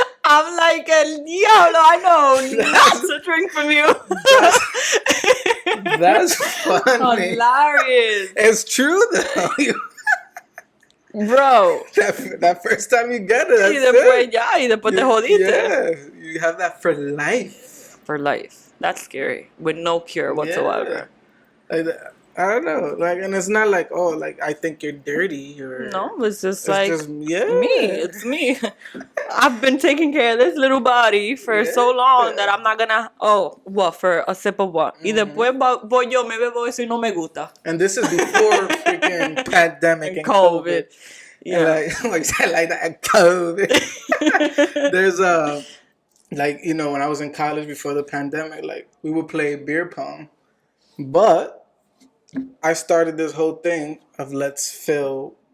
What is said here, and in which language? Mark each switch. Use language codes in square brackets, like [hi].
[en] I'm like, diablo, I know not to drink from you. That's funny. Hilarious. It's true though. Bro. That first time you get it, [es] Y después ya, y después te jodiste. [en] Yeah, you have that for life. For life. That's scary. With no cure whatsoever. Yeah. Like, I don't know. Like, and it's not like, oh, like I think you're dirty or no, it's just me. It's me. I've been taking care of this little body for so long that I'm not gonna. Oh, what for a sip of what? [es] Y después voy yo me bebo eso y no me gusta. [en] And this is before freaking pandemic and COVID. Yeah, and like that COVID. There's like when I was in college before the pandemic, like we would play beer pong, but I started this whole thing of let's fill